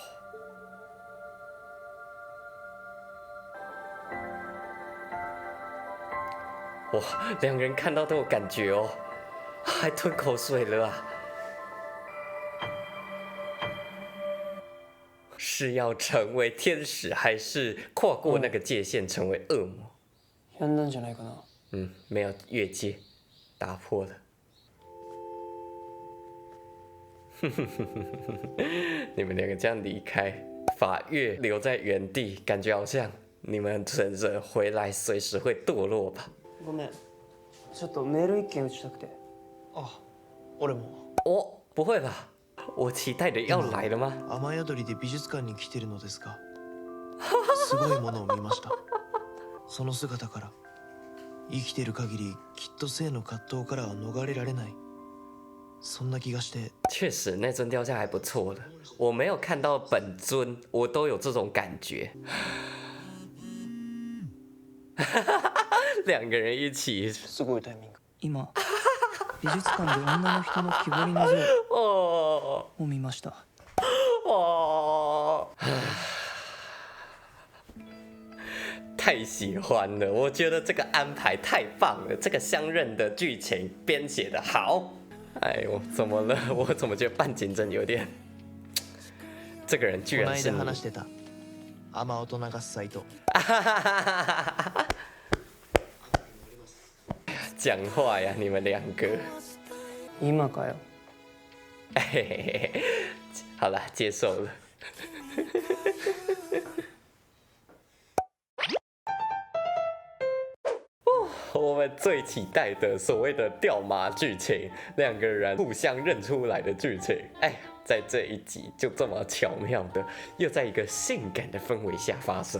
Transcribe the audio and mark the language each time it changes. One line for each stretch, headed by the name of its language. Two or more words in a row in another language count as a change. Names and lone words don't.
Chinese: 哇，两个人看到都有感觉哦，还吞口水了啊！是要成为天使，还是跨过那个界限成为恶魔？
Japanese: やんだんじゃないかな。
Chinese: 没有越界，打破了。你们两个这样离开，法月留在原地，感觉好像你们人人回来随时会堕落吧？
Japanese: ごめん、ちょっとメール一件打ちたくて。あ、俺も。
Chinese: 哦，不会吧？我期待的要来了吗？
Japanese: 雨宿りで美術館に来てるのですが、すごいものを見ました。その姿から生きてる限りきっと性の葛藤からは逃れられない、そんな気がして。
Chinese: 确实，那尊雕像还不错的。我没有看到本尊，我都有这种感觉。两个人一起，
Japanese: すごいタイミング。今美術館で女の人の木彫りの像哦を見ました。
Chinese: 哦，太喜欢了！我觉得这个安排太棒了，这个相认的剧情编写的好。哎呦，怎么了？我怎么觉得半景真有点……这个人居
Japanese: この間
Chinese: 然是你。
Japanese: 話してた雨音流すサイト。
Chinese: 讲话呀，你们两个。
Japanese: 今かよ。
Chinese: 嘿嘿嘿，好了，接受了。我们最期待的所谓的掉马剧情，两个人互相认出来的剧情，哎，在这一集就这么巧妙的，又在一个性感的氛围下发生。